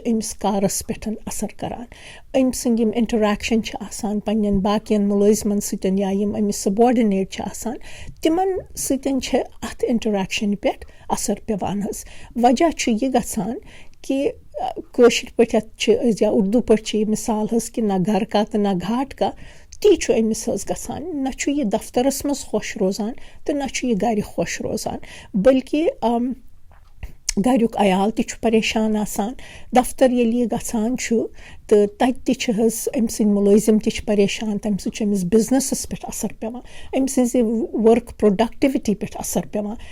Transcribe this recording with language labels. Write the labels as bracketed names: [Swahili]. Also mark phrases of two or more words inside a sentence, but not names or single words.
[Kashmiri] أمِس کارَس پٮ۪ٹھ اَثر کَران أمۍ سٕنٛدۍ یِم اِنٹَریکشَن چھِ آسان پنٛنٮ۪ن باقیَن مُلٲزمَن سۭتۍ یا یِم أمِس سباڈِنیٹ چھِ آسان تِمَن سۭتۍ چھِ اَتھ اِنٹَریکشَنہِ پٮ۪ٹھ اَثر پٮ۪وان حظ وجہ چھُ یہِ گژھان کہِ کٲشِر پٲٹھۍ یَتھ چھِ أسۍ یا اُردو پٲٹھۍ چھِ یہِ مِثال حظ کہِ [Urdu] نہ گَرٕ کا [Kashmiri] تہٕ [Urdu] نہ گھاٹ کا [Kashmiri] تی چھُ أمِس حظ گژھان نہ چھُ یہِ دفترَس منٛز خۄش روزان تہٕ نہ چھُ یہِ گَرِ خۄش روزان بٔلکہِ گَریُک عیال تہِ چھُ پریشان آسان دفتر ییٚلہِ یہِ گژھان چھُ تہٕ تَتہِ تہِ چھِ حظ أمۍ سٕنٛدۍ مُلٲزِم تہِ چھِ پریشان تَمہِ سۭتۍ چھُ أمِس بِزنِسَس پٮ۪ٹھ اَثر پٮ۪وان أمۍ سٕنٛزِ ؤرٕک پرٛوڈَکٹِوِٹی پٮ۪ٹھ اَثر پٮ۪وان